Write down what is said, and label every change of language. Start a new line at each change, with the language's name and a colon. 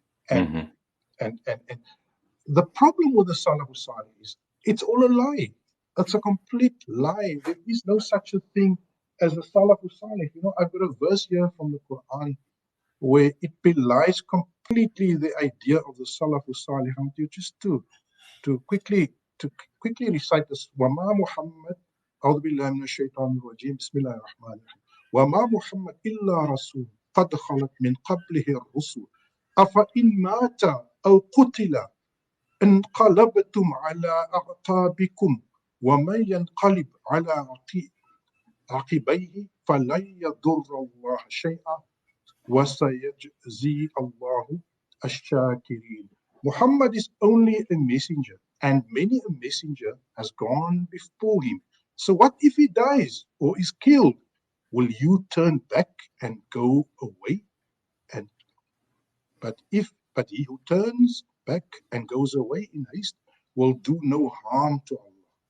English: And the problem with the Salafus Salih is it's all a lie. It's a complete lie. There is no such a thing as a Salafus Salih. I've got a verse here from the Quran where it belies completely the idea of the Salafus Salih. I want you just to quickly recite this.
Arabic: وَمَا مُحَمَّدٌ أعوذ بالله من الشيطان الرجيم بسم الله الرحمن الرحيم وَمَا مُحَمَّدٌ إِلَّا رَسُولٌ قَدْ خَلَتْ مِنْ قَبْلِهِ الرُّسُلُ أَفَإِنْ مَاتَ أَوْ قُتِلَ انقلبتم على أعقابكم ومن ينقلب على عقبيه فلن يضر الله شيئا وسيجزي الله ash-shakirin.
English: Muhammad is only a messenger, and many a messenger has gone before him. So what if he dies or is killed? Will you turn back and go away? And but he who turns back and goes away in haste will do no harm to Allah.